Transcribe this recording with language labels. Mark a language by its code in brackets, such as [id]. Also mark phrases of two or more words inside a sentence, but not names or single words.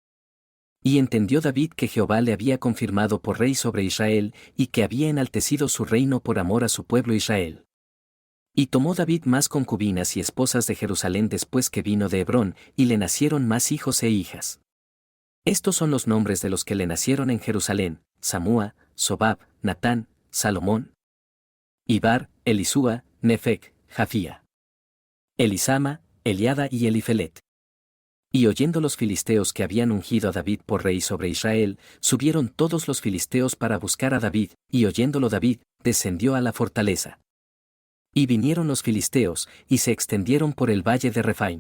[es] Y entendió David que Jehová le había confirmado por rey sobre Israel, y que había enaltecido su reino por amor a su pueblo Israel. Y tomó David más concubinas y esposas de Jerusalén después que vino de Hebrón, y le nacieron más hijos e hijas. Estos son los nombres de los que le nacieron en Jerusalén: Samúa, Sobab, Natán, Salomón, Ibar, Elisúa, Nefec, Jafía, Elisama, Eliada y Elifelet. Y oyendo los filisteos que habían ungido a David por rey sobre Israel, subieron todos los filisteos para buscar a David, y oyéndolo David, descendió a la fortaleza. Y vinieron los filisteos, y se extendieron por el valle de Rephaim.